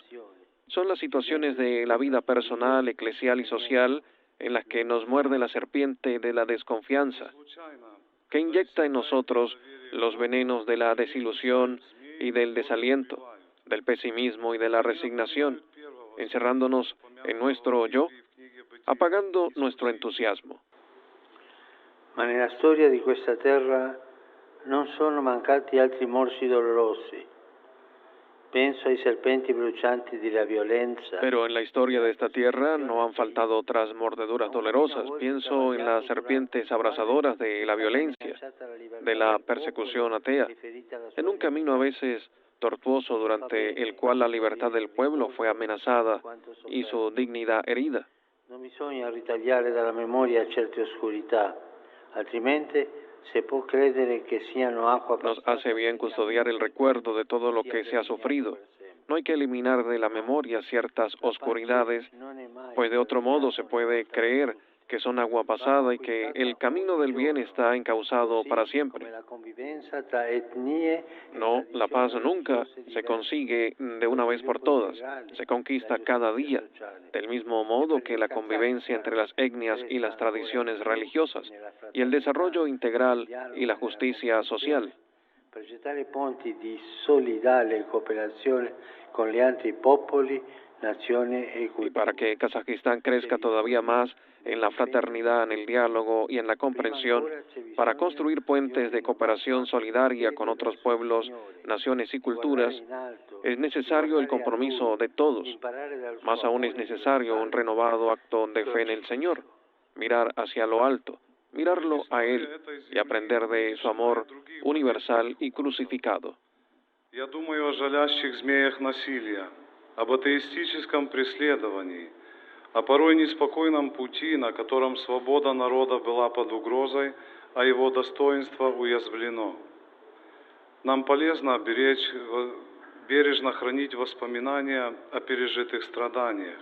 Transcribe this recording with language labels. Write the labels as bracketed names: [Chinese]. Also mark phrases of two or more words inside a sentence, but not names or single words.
[Spanish] Son las situaciones de la vida personal, eclesial y social en las que nos muerde la serpiente de la desconfianza, que inyecta en nosotros los venenos de la desilusión y del desaliento, del pesimismo y de la resignación, encerrándonos en nuestro yo, apagando nuestro entusiasmo. [Italian] Ma nella storia di questa terra non sono mancati altri morsi dolorosi. Penso ai serpenti brucianti di la violenza. [Spanish] Pero en la historia de esta tierra no han faltado otras mordeduras dolorosas. Pienso en las serpientes abrasadoras de la violencia, de la persecución atea, en un camino a veces tortuoso durante el cual la libertad del pueblo fue amenazada y su dignidad herida. [Italian] Non bisogna ritagliare dalla memoria certe oscurità, altrimenti se può credere che siano acqua. [Spanish] Nos hace bien custodiar el recuerdo de todo lo que se ha sufrido, No hay que eliminar de la memoria ciertas oscuridades, pues de otro modo se puede creer que son agua pasada y que el camino del bien está encauzado para siempre. No, la paz nunca se consigue de una vez por todas, se conquista cada día, del mismo modo que la convivencia entre las etnias y las tradiciones religiosas, y el desarrollo integral y la justicia social. [Italian] Progettare ponti di solidale cooperazione con gli altri popoli, nazioni e [Spanish] Y para que Kazajistán crezca todavía más en la fraternidad, en el diálogo y en la comprensión, para construir puentes de cooperación solidaria con otros pueblos, naciones y culturas, es necesario el compromiso de todos. Más aún es necesario un renovado acto de fe en el Señor, mirar hacia lo alto, mirarlo a Él y aprender de su amor universal y crucificado. [Russian] Я думаю о жалящих змеях насилия, об атеистическом преследовании, о порой неспокойном пути, на котором свобода народа была под угрозой, а его достоинство уязвлено. Нам полезно бережно хранить воспоминания о пережитых страданиях.